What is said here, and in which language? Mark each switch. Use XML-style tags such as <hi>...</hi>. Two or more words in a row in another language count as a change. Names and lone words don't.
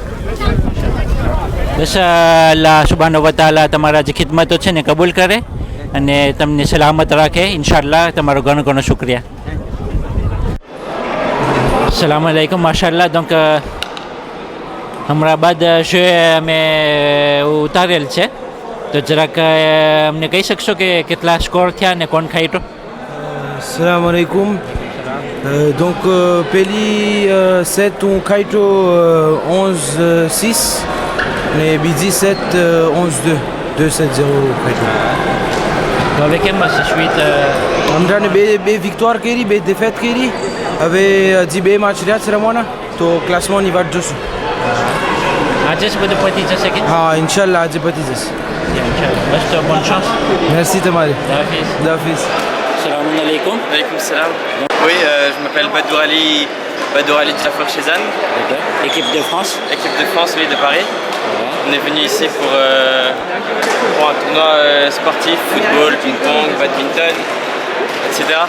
<gu>બસ</gu> <ar>الله سبحانه وتعالى</ar> <gu>તમારા જે ખિદમતો છે ને કબૂલ કરે અને તમને સલામત રાખે ઇન્શાઅલ્લાહ. તમારો ઘણો ઘણો શુક્રિયા.</gu> <ar>سلام عليكم ما شاء الله.</ar> <gu>donc હમણાં બાદ જે અમે ઉતારેલ છે તો જરાક અમને કહી શકશો કે કેટલા સ્કોર થયા અને કોણ ખાઈટો?</gu> <ar>Salam alaikum.</ar> <fr>Donc, Peli, set on Kaito 11-6, et Bidi 7 11-2. 2-7-0 Kaito.</fr> <gu>તો હવે કેમ હશે સ્વીટ? Amdane બે victoire કરી, બે défaite કરી. હવે હજી બે match રહ્યા છે રમવાના તો ક્લાસમાંની વાત જોશું. આજે જ બધું પતી જશે કે? હા, ઇન્શાલ્લાહ આજે પતી જશે. બસ તો</gu> <fr>bonne chance.</fr> <gu>Merci તમારે. Hafiz. Hafiz.</gu> <ar>Salam alaikum. Alaikum salam.</ar> <fr>Oui, je m'appelle Badou Ali de Jafar Chezan. Équipe de France. Équipe de France, oui, de Paris. On est venu ici pour un tournoi sportif, football, ping-pong, badminton, etc.</fr>